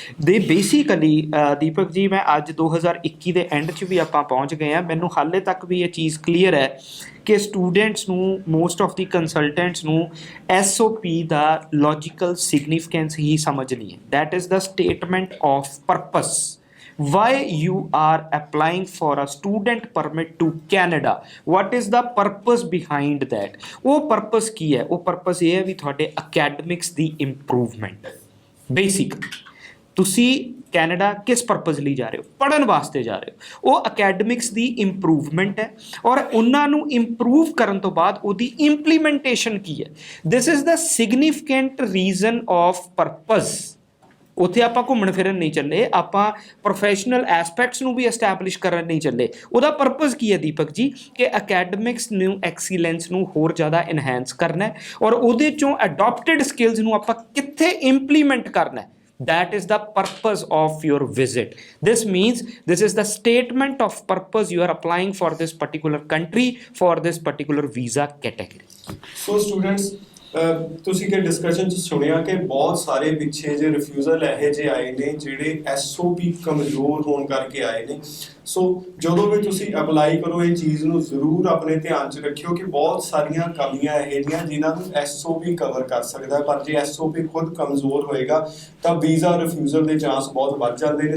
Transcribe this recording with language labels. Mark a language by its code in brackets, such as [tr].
[pa] ਦੇ ਬੇਸਿਕਲੀ ਦੀਪਕ ਜੀ, ਮੈਂ ਅੱਜ 2021 ਦੇ ਐਂਡ 'ਚ ਵੀ ਆਪਾਂ ਪਹੁੰਚ ਗਏ ਹਾਂ, ਮੈਨੂੰ ਹਾਲੇ ਤੱਕ ਵੀ ਇਹ ਚੀਜ਼ ਕਲੀਅਰ ਹੈ ਕਿ ਸਟੂਡੈਂਟਸ ਨੂੰ, ਮੋਸਟ ਆਫ ਦੀ ਕੰਸਲਟੈਂਟਸ ਨੂੰ SOP ਦਾ ਲੌਜੀਕਲ ਸਿਗਨੀਫਿਕੈਂਸ ਹੀ ਸਮਝ ਨਹੀਂ ਹੈ। [en] That is the statement of purpose. Why you are applying for a student permit to Canada? What is the purpose behind that? [pa] ਉਹ purpose ਕੀ ਹੈ? ਉਹ purpose ਇਹ ਹੈ ਵੀ ਤੁਹਾਡੇ academics ਦੀ improvement। ਬੇਸਿਕ ਤੁਸੀਂ ਕੈਨੇਡਾ ਕਿਸ ਪਰਪਸ ਲਈ ਜਾ ਰਹੇ ਹੋ? ਪੜ੍ਹਨ ਵਾਸਤੇ ਜਾ ਰਹੇ ਹੋ। ਉਹ ਅਕੈਡਮਿਕਸ ਦੀ ਇੰਪਰੂਵਮੈਂਟ ਹੈ, ਔਰ ਉਹਨਾਂ ਨੂੰ ਇੰਪਰੂਵ ਕਰਨ ਤੋਂ ਬਾਅਦ ਉਹਦੀ ਇੰਪਲੀਮੈਂਟੇਸ਼ਨ ਕੀ ਹੈ? [en] This is the significant reason of purpose. [pa] ਉੱਥੇ ਆਪਾਂ ਘੁੰਮਣ ਫਿਰਨ ਨਹੀਂ ਚੱਲੇ, ਆਪਾਂ ਪ੍ਰੋਫੈਸ਼ਨਲ ਐਸਪੈਕਟਸ ਨੂੰ ਵੀ ਐਸਟੈਬਲਿਸ਼ ਕਰਨ ਨਹੀਂ ਚੱਲੇ। ਉਹਦਾ ਪਰਪਸ ਕੀ ਹੈ ਦੀਪਕ ਜੀ? ਕਿ ਅਕੈਡਮਿਕਸ ਨੂੰ, ਐਕਸੀਲੈਂਸ ਨੂੰ ਹੋਰ ਜ਼ਿਆਦਾ ਇਨਹੈਂਸ ਕਰਨਾ ਹੈ, ਔਰ ਉਹਦੇ ਚੋਂ ਅਡੋਪਟਡ ਸਕਿੱਲਸ ਨੂੰ ਆਪਾਂ ਕਿੱਥੇ ਇੰਪਲੀਮੈਂਟ ਕਰਨਾ ਹੈ। [en] That is the purpose of your visit. This means this is the statement of purpose you are applying for this particular country, for this particular visa category. [pa] So students, ਤੁਸੀਂ ਕਿ discussion 'ਚ ਸੁਣਿਆ ਕਿ ਬਹੁਤ ਸਾਰੇ ਪਿੱਛੇ ਜੇ ਰਿਫਿਊਜ਼ਲ ਇਹੋ ਜਿਹੇ ਆਏ ਨੇ ਜਿਹੜੇ SOP ਕਮਜ਼ੋਰ ਹੋਣ ਕਰਕੇ ਆਏ ਨੇ। ਸੋ ਜਦੋਂ ਵੀ ਤੁਸੀਂ ਅਪਲਾਈ ਕਰੋ, ਇਹ ਚੀਜ਼ ਨੂੰ ਜ਼ਰੂਰ ਆਪਣੇ ਧਿਆਨ 'ਚ ਰੱਖਿਓ ਕਿ ਬਹੁਤ ਸਾਰੀਆਂ ਕਮੀਆਂ ਇਹੋ ਜਿਹੀਆਂ ਜਿਨ੍ਹਾਂ ਨੂੰ SOP ਕਵਰ ਕਰ ਸਕਦਾ, ਪਰ ਜੇ SOP ਖੁਦ ਕਮਜ਼ੋਰ ਹੋਏਗਾ ਤਾਂ ਵੀਜ਼ਾ ਰਿਫਿਊਜ਼ਲ ਦੇ ਚਾਂਸ ਬਹੁਤ ਵੱਧ ਜਾਂਦੇ ਨੇ।